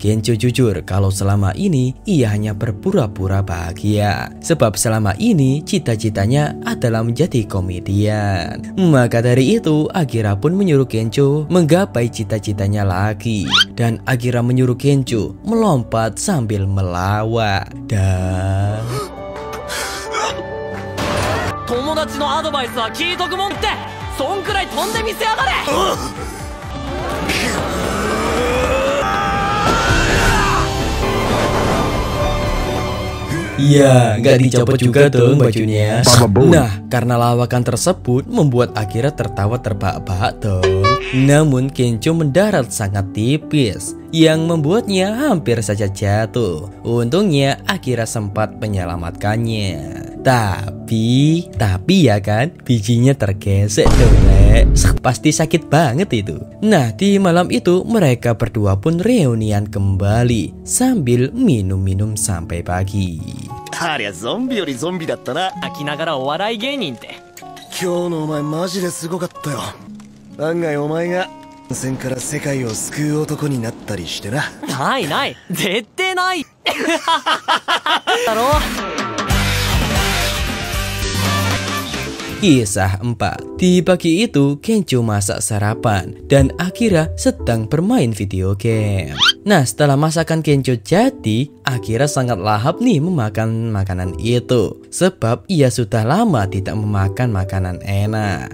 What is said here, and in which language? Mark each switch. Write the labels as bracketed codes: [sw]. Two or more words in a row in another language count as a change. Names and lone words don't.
[id] Kencho jujur kalau selama ini ia hanya berpura-pura bahagia, sebab selama ini cita-citanya adalah menjadi komedian. Maka dari itu Akira pun menyuruh Kencho menggapai cita-citanya lagi, dan Akira menyuruh Kencho melompat sambil melawak. Dan [ja] 友達のアドバイスは聞いとくもんって、そんくらい飛んでみせやがれ。 [id] Ya, nggak dicopot juga dong bajunya. Nah, karena lawakan tersebut membuat Akira tertawa terbahak-bahak dong. Namun Kencho mendarat sangat tipis, yang membuatnya hampir saja jatuh. Untungnya Akira sempat menyelamatkannya. Tapi ya kan, bijinya tergesek dong, pasti sakit banget itu. Nah, di malam itu mereka berdua pun reunian kembali sambil minum-minum sampai pagi. [ja] ありゃゾンビよりゾンビだったな。泣きながらお笑い芸人って。今日のお前マジですごかったよ。案外お前が戦から世界を救う男になったりしてな。ないない、絶対ないだろ。 [id] Kisah 4. Di pagi itu Kencho masak sarapan dan Akira sedang bermain video game. Nah, setelah masakan Kencho jadi, Akira sangat lahap nih memakan makanan itu, sebab ia sudah lama tidak memakan makanan enak.